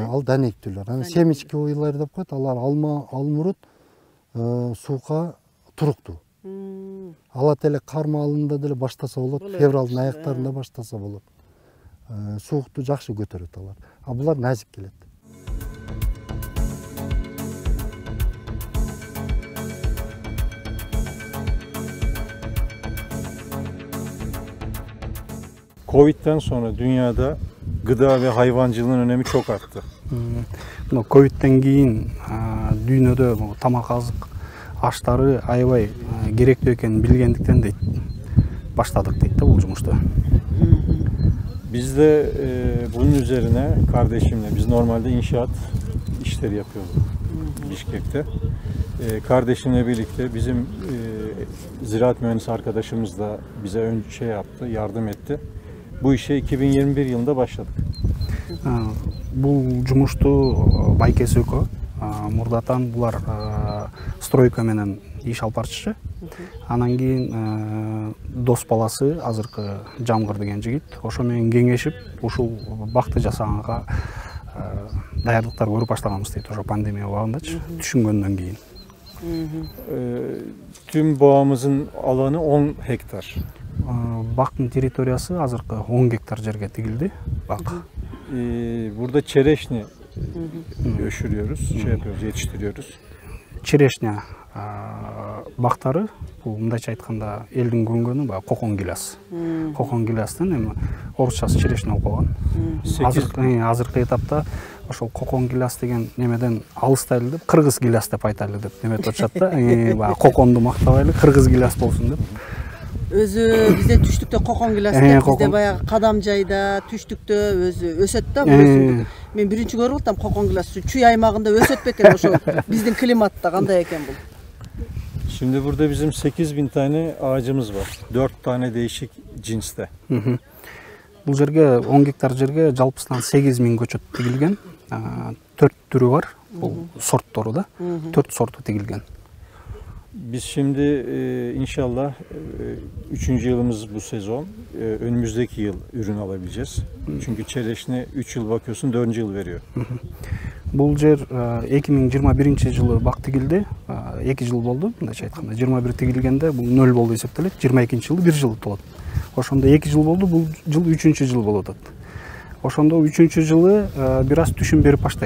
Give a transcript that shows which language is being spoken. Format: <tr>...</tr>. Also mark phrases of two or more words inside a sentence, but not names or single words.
<ky>Ал данектүүлөр. Анан семечковыйлар деп коет, алар алма, алмурут суукка туруктуу. Алат эле кар маалында деле баштаса болот, февралдын аяктарында баштаса болот. Суукту жакшы көтөрөт алар. А булар назик келет.</ky> <tr>Covid'den sonra dünyada gıda ve hayvancılığın önemi çok arttı.</tr> <ky>Ковиддан кийин дүйнөдө тамак азык аштары аябай керектүү экенин билгендиктен дейт баштадык дейт да бул жумушту.</ky> <tr>Biz de bunun üzerine kardeşimle, biz normalde inşaat işleri yapıyorduk Bişkek'te. Kardeşimle birlikte bizim ziraat mühendisi arkadaşımız da bize önce yaptı, yardım etti. Bu işe 2021 yılında başladık.</tr> <ky>Бул жумушту байкеси экөө мурдатан булар стройка менен иш алып барчу. Анан кийин дос баласы азыркы Жамгыр деген жигит ошо менен кеңешип ушул бакты жасаганга даярдыктар көрүп баштаганбыз дейт ошо пандемия убагындачы түшүнгөндөн кийин.</ky> <tr>Tüm boğamızın alanı 10 hektar.</tr> <ky>Бактын территориясы азыркы 10 гектар жерге тигилди.</ky> <tr>Bak. Burada çereşni öşürüyoruz, yapıyoruz, yetiştiriyoruz.</tr> <ky>Черешня бактары, бул мындайча айтканда элдин көнгөнү баягы кокон гиляс. Кокон гилястын эми орусчасы черешня болуп калган. Азыркы этапта ошол кокон гиляс деген немеден алыстайлы деп кыргыз гиляс деп айтайлы деп неметип атышат да. Баягы коконду мактабайлы кыргыз гиляс болсун деп. Өзү бизде түштүктө кокон гиляс деп, бизде баягы кадам жайда түштүктө өзү өсөт да. Мен биринчи көрүп атам кокон гиляс чүй аймагында өсөт бекен ошол биздин климатта кандай экен бул.</ky> <tr>Şimdi burada bizim 8000 tane ağacımız var. 4 tane değişik cinste.</tr> <ky>Бул жерге 10 гектар жерге жалпысынан 8000 көчөт тигилген. 4 түрү бар. Бул сорттору да. 4 сорту тигилген.</ky> <tr>Biz şimdi inşallah 3. yılımız bu sezon. Önümüzdeki yıl ürün alabileceğiz. Çünkü çereşne 3 yıl bakıyorsun 4. yıl veriyor.</tr> <ky>Бул жер 2021-жылы бак тигилди. 2 жыл болду, мындайча айтканда. 21 тигилгенде бул 0 болду эсептелет. 22-жылы 1 жыл толот. Ошондо 2 жыл болду, бул жыл 3 жыл болот. Ошондо 3 жылы бир аз түшүм берип баштайт.</ky>